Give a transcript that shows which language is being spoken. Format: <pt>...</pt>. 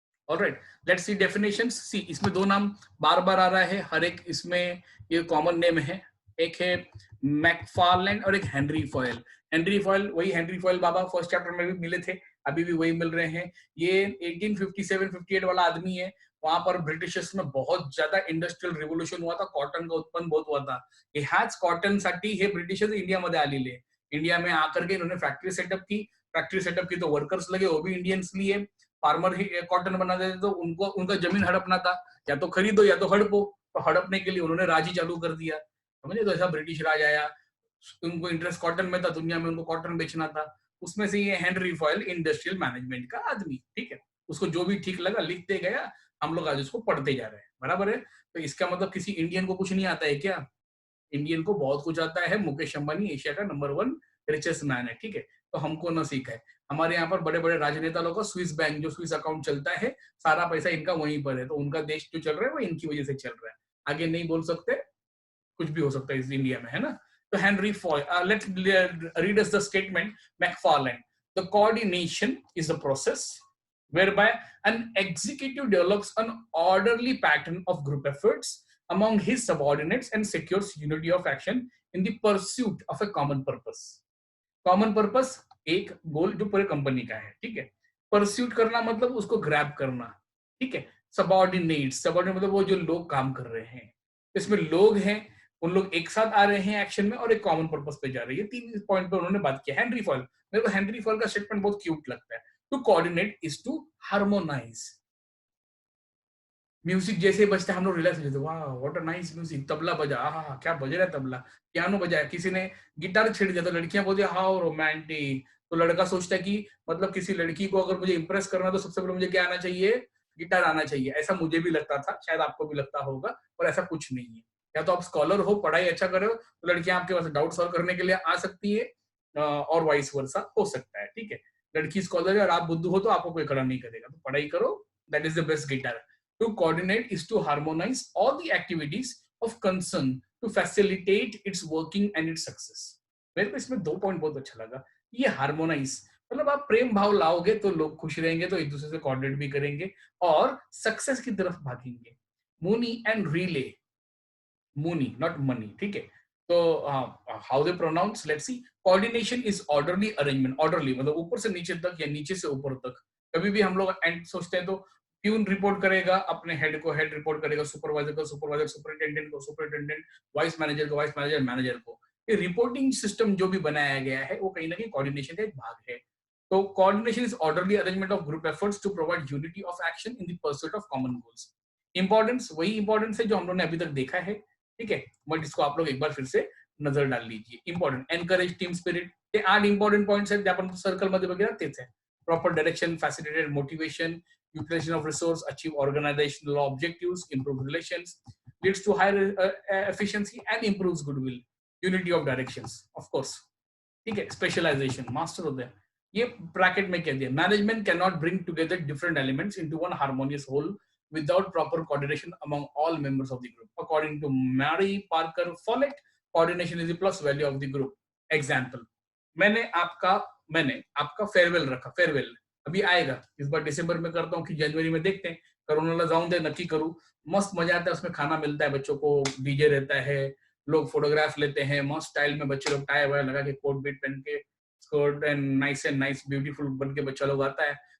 <en>Alright, let's see definitions.</en> <hi>सी, इसमें 2 नाम बार बार आ रहा है, हर एक इसमें ये कॉमन नेम है. एक है मैकफार्लैंड और एक हेनरी फॉयल. हेनरी फॉयल वही हेनरी फॉयल बाबा फर्स्ट चैप्टर में भी मिले थे, अभी भी वही मिल रहे हैं. ये 1857-58 वाला आदमी है. वहां पर ब्रिटिशर्स में बहुत ज्यादा इंडस्ट्रियल रिव्होल्यूशन हुआ था, कॉटन का उत्पन्न बहुत हुआ था.</hi> <mr>ह्याच कॉटन साठी हे ब्रिटिशर्स इंडियामध्ये आलेले.</mr> <hi>इंडिया में आकर के इन्होंने फैक्ट्री सेटअप की. फैक्ट्री सेटअप की तो वर्कर्स लगे, वो भी इंडियंस लिए. फार्मर ही कॉटन बना देते तो उनको उनका जमीन हड़पना था, या तो खरीदो या तो हड़पो. तो हड़पने के लिए उन्होंने राज ही चालू कर दिया. समझे? तो ऐसा ब्रिटिश राज आया, उनको इंटरेस्ट कॉटन में था, दुनिया में उनको कॉटन बेचना था. उसमें से ये हेनरी फॉयल इंडस्ट्रियल मैनेजमेंट का आदमी. ठीक है, उसको जो भी ठीक लगा लिखते गया, हम लोग आज उसको पढ़ते जा रहे हैं. बराबर है? तो इसका मतलब किसी इंडियन को कुछ नहीं आता है क्या? इंडियन को बहुत कुछ आता है. मुकेश अंबानी एशिया का नंबर 1 रिचेस्ट मैन है. ठीक है, तो हमको ना सीखा है. हमारे यहाँ पर बड़े बड़े राजनेता लोगों का स्विस बैंक, जो स्विस अकाउंट चलता है, सारा पैसा इनका वहीं पर है. तो उनका देश जो चल रहा है वो इनकी वजह से चल रहा है. आगे नहीं बोल सकते, कुछ भी हो सकता है इस इंडिया में, है ना?</hi> <en>तो Henry Fayol, let's read us the statement. McFarland, the coordination is the process whereby an executive develops an orderly pattern of group efforts among his subordinates and secures unity of action in the pursuit of a common purpose.</en> <hi>Common purpose, एक गोल जो पूरे company का है. ठीक है, pursuit करना मतलब उसको ग्रैब करना. ठीक है, सबऑर्डिनेट, सबऑर्डिनेट मतलब वो जो लोग काम कर रहे हैं, इसमें लोग हैं, उन लोग एक साथ आ रहे हैं एक्शन में और एक कॉमन पर्पस पे जा रहे हैं. 3 पॉइंट पे उन्होंने बात किया. हेनरी फॉयल, मेरे को हेनरी फॉयल का स्टेटमेंट बहुत क्यूट लगता है.</hi> <en>To coordinate is to harmonize.</en> <hi>Music जैसे बजता है हम लोग रिलैक्स हो जाते,</hi> <en>वाह what a nice music,</en> <hi>tabla बजा, आहा क्या बज रहा है तबला, पियानो बजाया, किसी ने गिटार छेड़ दिया तो लड़कियां बोलती है</hi> <en>how romantic,</en> <hi>तो लड़का सोचता है कि मतलब किसी लड़की को अगर मुझे इंप्रेस करना है तो सबसे पहले मुझे क्या आना चाहिए, गिटार आना चाहिए। ऐसा मुझे भी लगता था, शायद आपको भी लगता होगा, पर ऐसा कुछ नहीं है। या तो आप स्कॉलर हो, पढ़ाई अच्छा कर रहे हो, तो लड़कियां आपके पास डाउट सॉल्व करने के लिए आ सकती है, और वाइस वर्सा हो सकता है, ठीक है। लड़की स्कॉलर है और आप बुद्धू हो तो आपको कोई खड़ा नहीं करेगा, तो पढ़ाई करो,</hi> <en>That is the best guitar. To coordinate is to harmonize all the activities of concern to facilitate its working and its success।</en> <hi>मेरे को इसमें 2 पॉइंट बहुत अच्छा लगा। ये हार्मोनाइज मतलब आप प्रेम भाव लाओगे तो लोग खुश रहेंगे, तो एक दूसरे से कोऑर्डिनेट भी करेंगे और सक्सेस की तरफ भागेंगे। मुनी and relay, Muni not money, ठीक है। तो</hi> <en>How they pronounce, let's see. Coordination is orderly arrangement,</en> <hi>orderly मतलब ऊपर से नीचे तक या नीचे से ऊपर तक। कभी भी हम लोग एंड सोचते हैं तो प्यून रिपोर्ट करेगा अपने हेड को, हेड रिपोर्ट करेगा सुपरवाइजर को, सुपरवाइजर सुपरिटेंडेंट को, सुपरिटेंडेंट वाइस मैनेजर को, वाइस मैनेजर मैनेजर को। ये रिपोर्टिंग सिस्टम जो भी बनाया गया है वो कहीं ना कहीं कोऑर्डिनेशन का एक भाग है।</hi> <en>तो coordination is orderly arrangement of group efforts to provide unity of action in the pursuit of common goals.</en> <hi>Importance वही इंपॉर्टेंस है जो हम लोगों ने अभी तक देखा है, ठीक है, बट इसको आप लोग एक बार फिर से नजर डाल लीजिए।</hi> <en>important encourage team spirit,</en> <mr>ते 8 इंपॉर्टंट पॉइंट्स आहेत जे आपण सर्कल मध्ये वगैरे तेच आहे।</mr> <en>proper direction, facilitated motivation, utilization of resource, achieve organizational objectives, improve relations, leads to higher efficiency and improves goodwill, unity of directions, of course,</en> <hi>ठीक है।</hi> <en>specialisation</en> <hi>master होते हैं, ये ब्रैकेट में कह दिया।</hi> <en>Management can not bring together different elements into one harmonious whole without proper coordination among all members of the group. According to Mary Parker Follett, coordination is the plus value of the group.</en> <hi>Example, मैंने आपका farewell रखा, farewell अभी आएगा, इस बार दिसंबर में करता हूँ कि जनवरी में, देखते हैं,</hi> <mr>कोरोना जाऊं दे नक्की करूं।</mr> <hi>मस्त मजा आता है उसमें, खाना मिलता है बच्चों को, डीजे रहता है, लोग फोटोग्राफ लेते हैं मस्त स्टाइल में, बच्चे लोग टाई वाई लगा के, कोट बीट पहन के, स्कर्ट एंड नाइस ब्यूटीफुल बन के बच्चा लोग आता है।</hi>